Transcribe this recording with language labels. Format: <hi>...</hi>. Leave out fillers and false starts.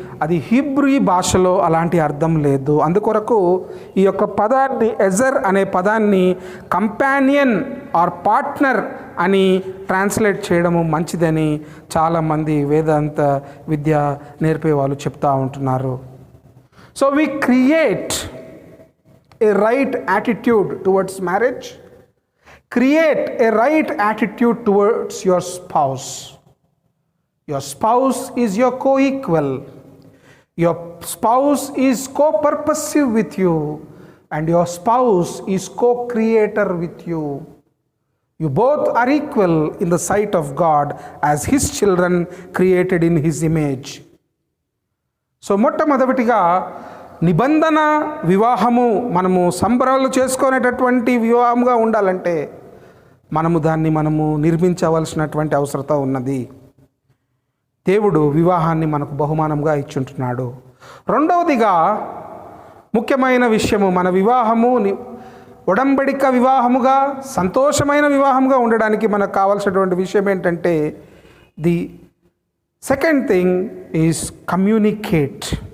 <te>అది హీబ్రూ భాషలో అలాంటి అర్థం లేదు. అందుకొరకు ఈ యొక్క పదాన్ని, ఎజర్ అనే పదాన్ని</te> <en>companion or partner</en> <te>అని ట్రాన్స్లేట్ చేయడము మంచిదని చాలామంది వేదాంత విద్య నేర్పే వాళ్ళు చెప్తూ ఉంటున్నారు.</te> <en>So we create a right attitude towards marriage. Create a right attitude towards your spouse. Your spouse is your co-equal. Your spouse is co-purposive with you, and your spouse is co-creator with you. You both are equal in the sight of God as His children created in His image.</en> <te>So మొట్టమొదటిగా నిబంధన వివాహము మనము సంబరాలు చేసుకునేటటువంటి వివాహంగా ఉండాలంటే మనము నిర్మించవలసినటువంటి అవసరత ఉన్నది. దేవుడు వివాహాన్ని మనకు బహుమానంగా ఇచ్చుంటున్నాడు. రెండవదిగా ముఖ్యమైన విషయము, మన వివాహము ఒడంబడిక వివాహముగా, సంతోషమైన వివాహముగా ఉండడానికి మనకు కావాల్సినటువంటి విషయం ఏంటంటే,</te> <en>The second thing is communicate.</en>